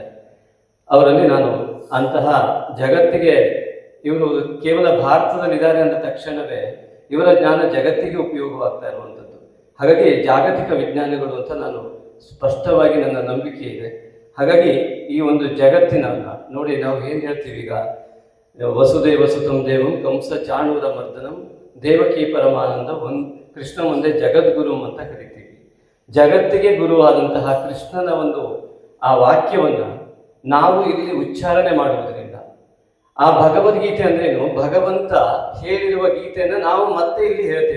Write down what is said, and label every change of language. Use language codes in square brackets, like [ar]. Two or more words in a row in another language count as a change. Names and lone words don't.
[kn] ಅವರಲ್ಲಿ ನಾನು ಅಂತಹ ಜಗತ್ತಿಗೆ ಇವರು ಕೇವಲ ಭಾರತದಲ್ಲಿದ್ದಾರೆ ಅಂದ ತಕ್ಷಣವೇ ಇವರ ಜ್ಞಾನ ಜಗತ್ತಿಗೆ ಉಪಯೋಗವಾಗ್ತಾ ಇರುವಂಥದ್ದು. ಹಾಗಾಗಿ ಜಾಗತಿಕ ವಿಜ್ಞಾನಿಗಳು ಅಂತ ನಾನು ಸ್ಪಷ್ಟವಾಗಿ ನನ್ನ ನಂಬಿಕೆ ಇದೆ. ಹಾಗಾಗಿ ಈ ಒಂದು ಜಗತ್ತಿನನ್ನು ನೋಡಿ, ನಾವು ಏನು ಹೇಳ್ತೀವಿ ಈಗ, [sa] ವಸುದೇವಸುತಂ ದೇವಂ ಕಂಸ ಚಾಣೂರ ಮರ್ದನಂ ದೇವಕೀ ಪರಮಾನಂದ ಕೃಷ್ಣ ಒಂದೇ ಜಗದ್ಗುರುಂ [kn] ಅಂತ ಕರಿತೀವಿ. ಜಗತ್ತಿಗೆ ಗುರುವಾದಂತಹ ಕೃಷ್ಣನ ಒಂದು ಆ ವಾಕ್ಯವನ್ನು ನಾವು ಇಲ್ಲಿ ಉಚ್ಚಾರಣೆ ಮಾಡುವುದರಿಂದ, ಆ ಭಗವದ್ಗೀತೆ ಅಂದ್ರೇನು, ಭಗವಂತ ಹೇಳಿರುವ ಗೀತೆಯನ್ನು ನಾವು ಮತ್ತೆ ಇಲ್ಲಿ ಹೇಳ್ತೇವೆ.